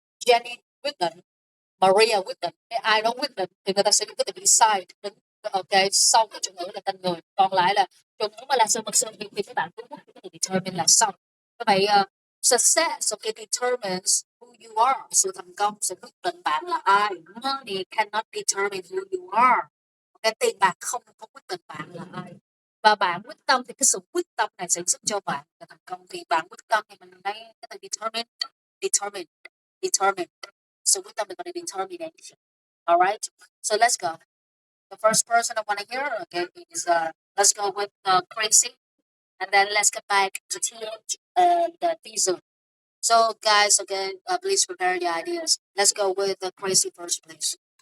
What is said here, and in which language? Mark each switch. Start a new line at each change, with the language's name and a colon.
Vietnamese: Jenny quyết định, Maria quyết định, cái ai đó quyết định thì người ta sẽ dùng cái từ decide đứng, ok, sau cái chủ ngữ là tên người. Còn lại là chủ ngữ mà là sự vật sự việc thì các bạn cứ cái từ determine là xong.
English: Như vậy success, okay, determines who you are.
Vietnamese: Sự thành công sẽ quyết định bạn là ai.
English: Money cannot determine who you are.
Vietnamese: Cái tiền bạc không có quyết định bạn là ai. Và bạn quyết tâm thì cái sự quyết tâm này sẽ giúp cho bạn là thành công. Thì bạn quyết tâm thì mình lấy cái từ determine, determine, determine. Sự quyết tâm là gọi là determination.
English: Alright, so let's go. The first person I want to hear, okay, is let's go with Crazy, and then let's get back to TH and Diesel. So, guys, again, please prepare the ideas. Let's go with the Crazy first, please.